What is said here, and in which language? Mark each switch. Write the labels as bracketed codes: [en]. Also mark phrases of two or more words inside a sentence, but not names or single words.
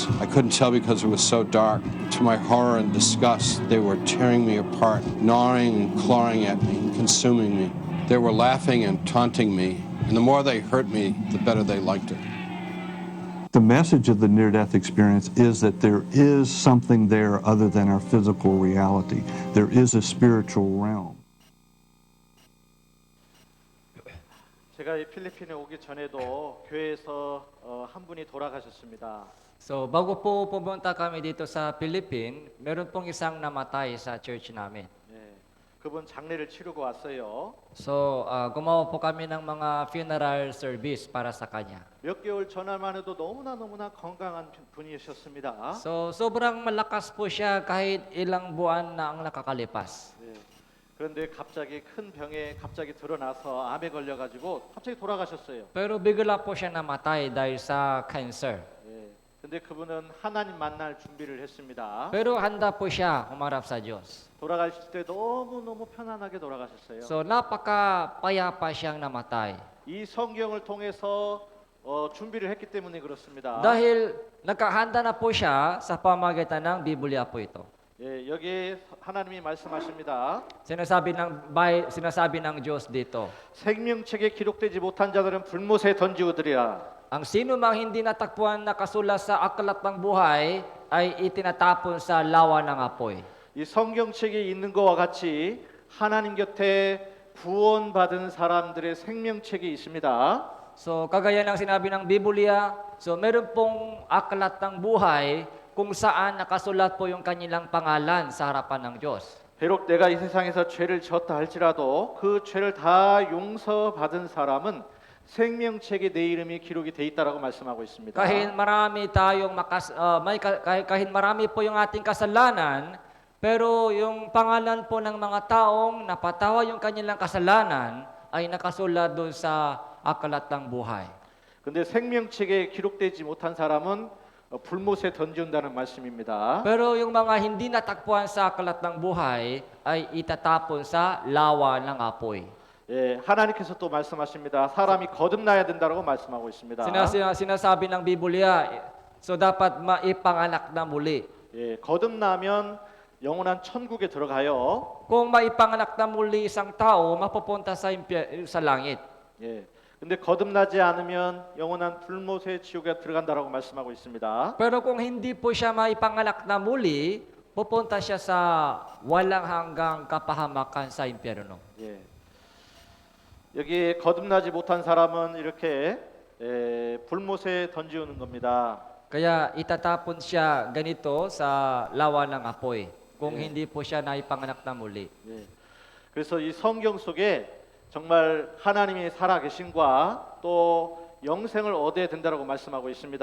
[en] I couldn't tell because it was so dark. To my horror and disgust, they were tearing me apart, gnawing and clawing at me, consuming me. They were laughing and taunting me, and the more they hurt me, the better they liked it. The message of the near-death experience is that there is something there other than our physical reality. There is a spiritual realm. [ko] 제가 이 필리핀에 오기 전에도 교회에서 한 분이 돌아가셨습니다. [tl] So bago po pumunta kami dito sa Philippines, meron pong isang namatay sa church namin. [ko] 네, 그분 장례를 치르고 왔어요. [tl] So gumawa po kami ng mga [en] funeral service [tl] para sa kanya. [ko] 몇 개월 전에만 해도 너무나 건강한 분이셨습니다. [tl] So sobrang malakas po siya kahit ilang buwan na ang nakakalipas. [ko] 네, 그런데 갑자기 큰 병에 갑자기 드러나서 암에 걸려가지고 갑자기 돌아가셨어요. [tl] Pero bigla po siya namatay dahil sa cancer. [ko] 근데 그분은 하나님 만날 준비를 했습니다. [tl] Pero handa po siya humarap sa Diyos. [ko] 돌아가실 때 너무 편안하게 돌아가셨어요. [tl] So napaka-payapa siyang namatay. [ko] 이 성경을 통해서 준비를 했기 때문에 그렇습니다. [tl] Dahil nakahanda na po siya sa pamagitan ng Biblia po ito. [ko] 예, 여기 하나님이 말씀하십니다. [tl] Sinasabi ng Diyos dito. [ko] 생명책에 기록되지 못한 자들은 불못에 던지우드리라. [tl] Ang sino mang hindi natakpuan nakasulat sa aklat ng buhay ay itinatapon sa lawa ng apoy. [ko] 이 성경책에 있는 것과 같이 하나님 곁에 구원받은 사람들의 생명책이 있습니다. [tl] So kagaya ng sinabi ng Biblia, so meron pong aklat ng buhay kung saan nakasulat po yung kanilang pangalan sa harapan ng Diyos. [ko] 비록 내가 이 세상에서 죄를 지었다 할지라도 그 죄를 다 용서받은 사람은 생명책에 내 이름이 기록이 돼 있다라고 말씀하고 있습니다. [tl] Kahit marami tayong kahit marami po yung ating kasalanan, pero yung pangalan po ng mga taong napatawa yung kanilang kasalanan ay nakasulat doon sa aklat ng buhay. [ko] 근데 생명책에 기록되지 못한 사람은 불못에 던지운다는 말씀입니다. [tl] Pero yung mga hindi natakpuan sa aklat ng buhay ay itatapon sa lawa ng apoy. [ko] 예, 하나님께서 또 말씀하십니다. 사람이 거듭나야 된다라고 말씀하고 있습니다. [tl] Sinasabi ng Biblia, so dapat maipanganak na muli. [ko] 예, 거듭나면 영원한 천국에 들어가요. [tl] Kung maipanganak na muli isang tao, mapupunta sa langit. [ko] 예. 근데 거듭나지 않으면 영원한 불못의 지옥에 들어간다라고 말씀하고 있습니다. [tl] Pero kung hindi po siya maipanganak na muli, pupunta siya sa walang hanggang kapahamakan sa impyerno. [ko] 예. 여기 거듭나지 못한 사람은 이렇게 불못에 던지우는 겁니다. [tl] Kaya itatapon siya ganito sa lawa ng apoy kung hindi po siya naipanganak na muli. [ko] 예. 그래서 이 성경 속에 정말 하나님이 살아계신과 또 영생을 얻어야 된다라고 말씀하고 있습니다.